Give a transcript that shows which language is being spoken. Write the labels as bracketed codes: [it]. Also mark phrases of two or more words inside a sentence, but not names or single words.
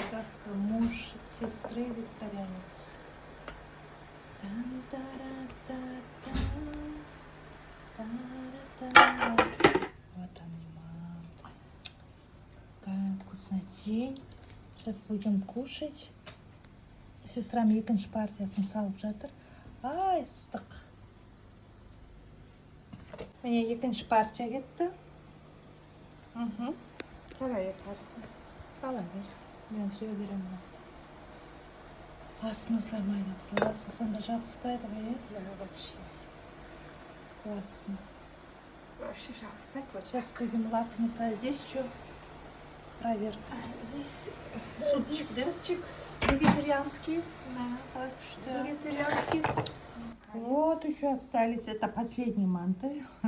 [ru] Как муж сестры вегетарианец. Вот он, мама. Какая вкуснотень. Сейчас будем кушать. [kk] Сестрам екінші партиясын салып жатыр. Ай, ыстық. Міне екінші партия кетті. [ru] Вторая партия. [kk] Сала бер. Мен все беремін. Астын осылай майдап саласың, сонда жабыспайды ғой, [ru] Да, вообще. Классно. Вообще спать вот. Сейчас будем лакомиться. А здесь что? Проверка. Здесь Супчик, здесь да? супчик вегетарианский. Да, так что... Вегетарианский. Вот еще остались. Это последние манты.